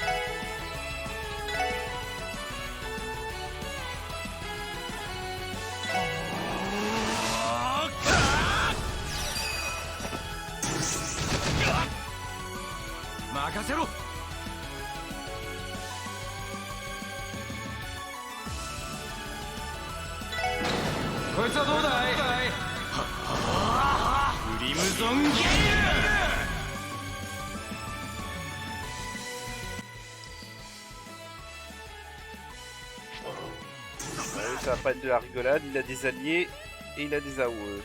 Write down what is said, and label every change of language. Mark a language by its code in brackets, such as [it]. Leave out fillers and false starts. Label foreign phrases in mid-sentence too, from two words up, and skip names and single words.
[ja] 任せろ。こいつはどうだい。クリムゾンゲイル。 [fr] Ça va pas être de la rigolade, il a des alliés et il a des AOE.